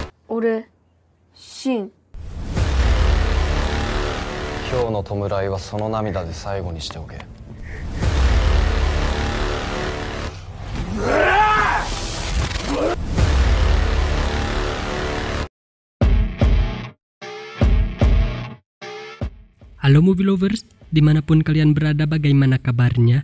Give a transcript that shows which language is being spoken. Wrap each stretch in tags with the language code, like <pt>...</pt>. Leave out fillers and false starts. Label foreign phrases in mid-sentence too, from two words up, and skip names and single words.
<ja>俺、シン。今日の弔いはその涙で最後にしておけ。</ja> <id>Halo</id> <en>movie lovers,</en> <id>dimanapun kalian berada, bagaimana kabarnya?</id>